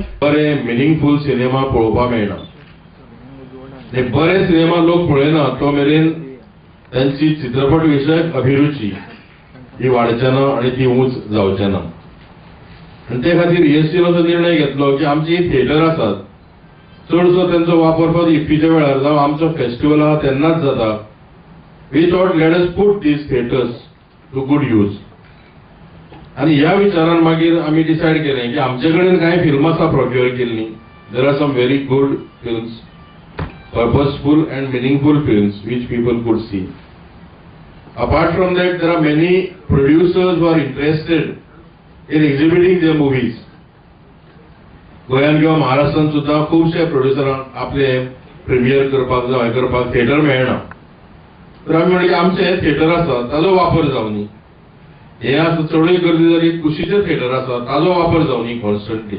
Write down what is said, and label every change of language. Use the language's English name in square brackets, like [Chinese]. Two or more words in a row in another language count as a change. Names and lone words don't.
[Konkani] बरे मिनिंगफुल सिनेमा पळोवपाक मेळना. हे बरे सिनेमा लोक पळयना तो मेरेन त्यांची चित्रपट विशयक अभिरुची ही वाडचेना आनी ती उंच जावचेना. आनी ते खातीर ESCन असो निर्णय घेतलो की आमची थिएटर आसात चडसो त्यांचो वापर फक्त इफ्फीच्या वेळार जावं आमचो फेस्टिवल आहा तेन्नाच जाता. [English] we thought let us put these theatres to good use. [Konkani] आनी ह्या विचारान मागीर आमी डिसायड केलें की आमचे कडेन कांय फिल्म आसा प्रोक्युअर केल्लीं. [English] there are some very good films, purposeful and meaningful films which people could see. Apart from that, there are many producers who are interested in exhibiting their movies. [Konkani] गोंयान किंवा महाराष्ट्रान सुद्धा खूबशे प्रोड्युसरांक आपले प्रिमियर करपाक जावं हें करपाक थिएटर मेळना. तर आमी म्हणलें की आमचें थिएटर आसा ताजो वापर जावं न्ही. हें आतां चडूय गर्दी जाली कुशीचें थिएटर आसा ताजो वापर जावं न्ही कॉन्स्टंटली.